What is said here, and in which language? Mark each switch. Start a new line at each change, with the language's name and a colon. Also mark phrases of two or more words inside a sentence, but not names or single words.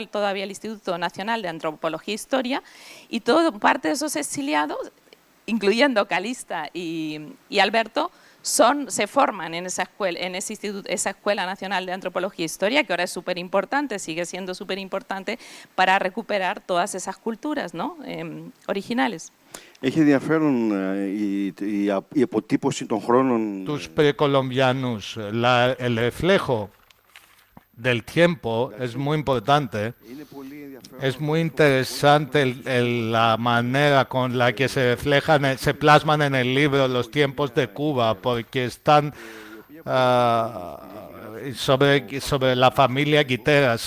Spanish: Todavía el Instituto Nacional de Antropología e Historia, y todo parte de esos exiliados, incluyendo Calista y Alberto, se forman en esa escuela, en ese instituto, esa Escuela Nacional de Antropología e Historia, que ahora es súper importante, sigue siendo súper importante para recuperar todas esas culturas, ¿no? Originales.
Greek: Έχει ενδιαφέρον η αποτύπωση των χρόνων.
Spanish: Tus precolombianos, el reflejo del tiempo es muy importante. Es muy interesante la manera con la que se reflejan, se plasman en el libro los tiempos de Cuba, porque están sobre la familia Guiteras.